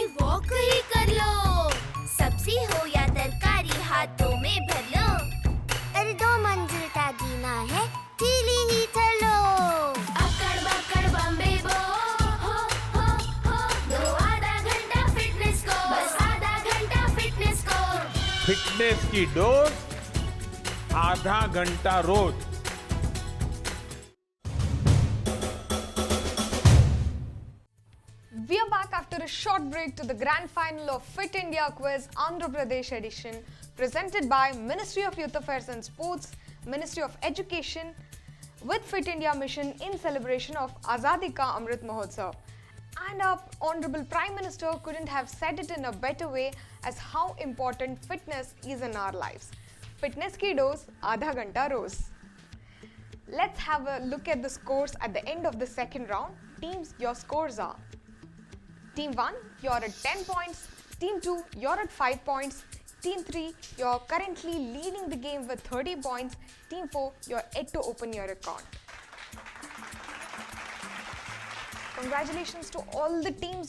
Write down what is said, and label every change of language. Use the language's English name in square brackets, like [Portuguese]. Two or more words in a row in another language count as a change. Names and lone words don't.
[Hindi] वॉक ही कर लो सब्जी हो या तरकारी हाथों में भर लो अरे 2 मंजिल का जीना है ढीली ही चलो अकड़ बकड़ बम्बे बो हो दो आधा घंटा फिटनेस को बस आधा घंटा फिटनेस को फिटनेस की डोज आधा घंटा रोज। [English] We are back after a short break to the grand final of Fit India Quiz Andhra Pradesh edition, presented by Ministry of Youth Affairs and Sports, Ministry of Education, with Fit India Mission in celebration of Azadi ka Amrit Mahotsav. And our Honorable Prime Minister couldn't have said it in a better way as how important fitness is in our lives. [Hindi] फिटनेस की डोज़, आधा घंटा रोज़. [English] Let's have a look at the scores at the end of the second round. Teams, your scores are: Team 1, you're at 10 points. Team 2, you're at 5 points. Team 3, you're currently leading the game with 30 points. Team 4, you're yet to open your account. Congratulations to all the teams.